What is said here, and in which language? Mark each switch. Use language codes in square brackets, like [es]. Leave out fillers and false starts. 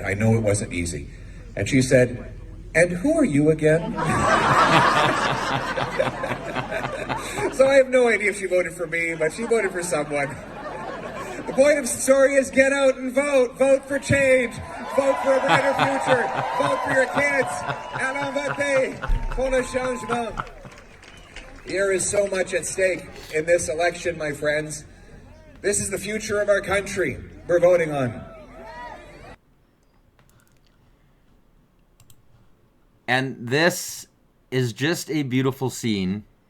[en] I know it wasn't easy. And she said, and who are you again? So I have no idea if she voted for me, but she voted for someone. The point of the story is get out and vote. Vote for change. Vote for a brighter future. Vote for your kids. [fr] Allons voter pour le changement. [en] There is so much at stake in this election, my friends. This is the future of our country we're voting on. And this is just a beautiful scene.